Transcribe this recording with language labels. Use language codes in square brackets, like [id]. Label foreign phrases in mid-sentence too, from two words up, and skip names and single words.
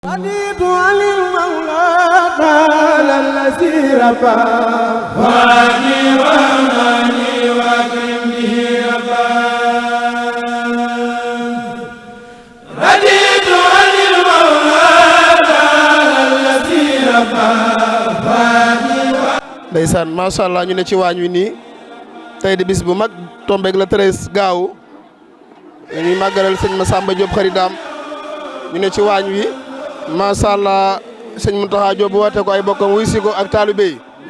[ar] رضيت عن المولى تعالى الذي ربى واني واماني واكرم به ربا رضيت عن المولى تعالى الذي ربى واني [wo] ndeysaan [ar] ما شاء الله [wo] ñu ne ci waañ wi nii tey di bis bu mag tombeeg la 13 gaaw ñuy màggalal sëñ Massamba Diop xaridaam ñu ne ci waañ wi [ar] ما شاء الله [wo] sëñ Mountakha Diop woote ko ay bokkam wuy si ko ak taalibe yi